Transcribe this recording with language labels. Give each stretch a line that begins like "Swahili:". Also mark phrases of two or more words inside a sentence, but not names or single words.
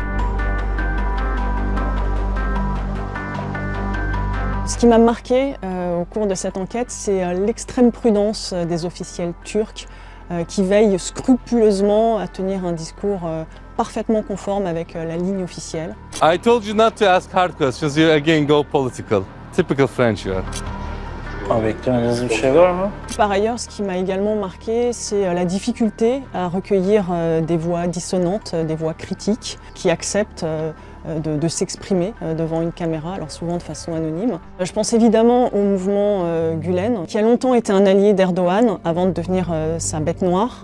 French: Ce qui m'a marqué au cours de cette enquête, c'est l'extrême prudence des officiels turcs qui veillent scrupuleusement à tenir un discours parfaitement conforme avec la ligne officielle.
English: I told you not to ask hard questions, you again go political. Typical French you are.
Turkish: Beklemediğiniz bir şey var mı?
French: Par ailleurs, ce qui m'a également marqué, c'est la difficulté à recueillir des voix dissonantes, des voix critiques, qui acceptent de s'exprimer devant une caméra, alors souvent de façon anonyme. Je pense évidemment au mouvement Gülen, qui a longtemps été un allié d'Erdogan avant de devenir sa bête noire.